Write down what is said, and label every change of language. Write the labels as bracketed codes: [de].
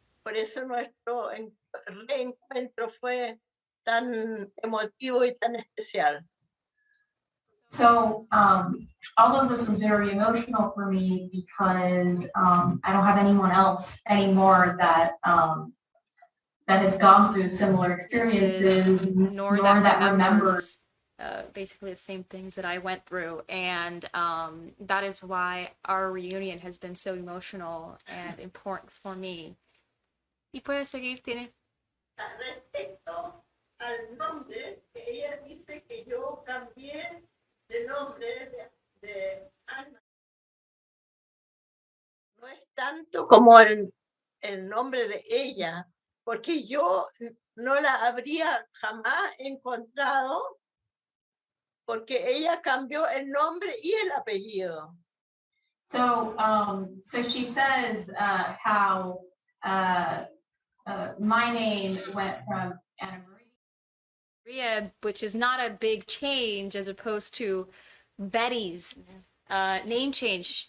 [es] Por eso nuestro reencuentro fue tan emotivo y tan especial. [en] So all of this is very emotional for me because I don't have anyone else anymore that has gone through similar experiences, nor that remembers basically the same things that I went through, and that is why our reunion has been so emotional and important for me. [es] ¿Y puedes seguir, Tiene? Respecto al nombre, que ella dice que yo cambié de nombre de Ana. No es tanto como el nombre de ella, porque yo no la habría jamás encontrado, porque ella cambió el nombre y el apellido. [en] So she says how my name went from Ana Maria, which is not a big change as opposed to Betty's name change.